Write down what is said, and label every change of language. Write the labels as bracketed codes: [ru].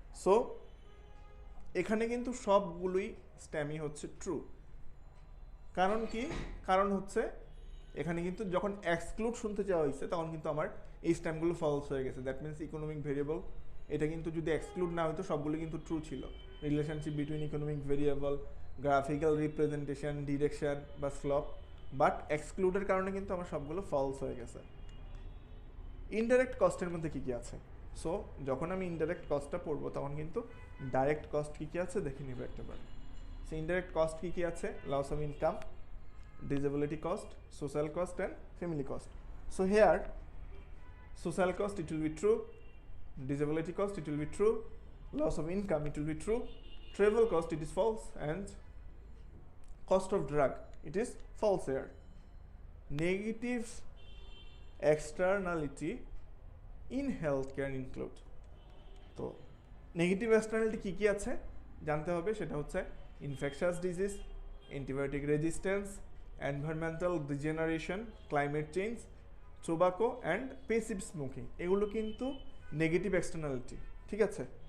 [bn] So এখানে কিন্তু সবগুলোই স্ট্যামই হচ্ছে ট্রু। কারণ কি? কারণ হচ্ছে এখানে কিন্তু যখন এক্সক্লুড শুনতে চাওয়া হয়েছে তখন কিন্তু আমার এই স্ট্যাম্পগুলো ফলস হয়ে গেছে। দ্যাট মিনস ইকোনমিক ভেরিয়েবল, এটা কিন্তু যদি এক্সক্লুড না হতো সবগুলো কিন্তু ট্রু ছিল। Relationship between economic variable, graphical representation, direction বা স্লপ, বাট এক্সক্লুডের কারণে কিন্তু আমার সবগুলো ফলস হয়ে গেছে। ইনডাইরেক্ট কস্টের মধ্যে কী কী আছে? সো যখন আমি ইনডাইরেক্ট কস্টটা পড়বো তখন কিন্তু ডাইরেক্ট কস্ট কী কী আছে দেখে নিব একটাবার। সো ইনডাইরেক্ট কস্ট কী কী আছে, loss of income, [en] disability cost, social cost and family cost. So here social cost it will be true, disability cost it will be true, loss of income it will be true, travel cost it is false, and cost of drug it is false here. Negative externality in healthcare include, [bn] তো negative externality কী কী আছে জানতে হবে, সেটা হচ্ছে infectious disease, antibiotic resistance, environmental degeneration, climate change, tobacco and passive smoking, এগুলো কিন্তু negative externality, ঠিক আছে।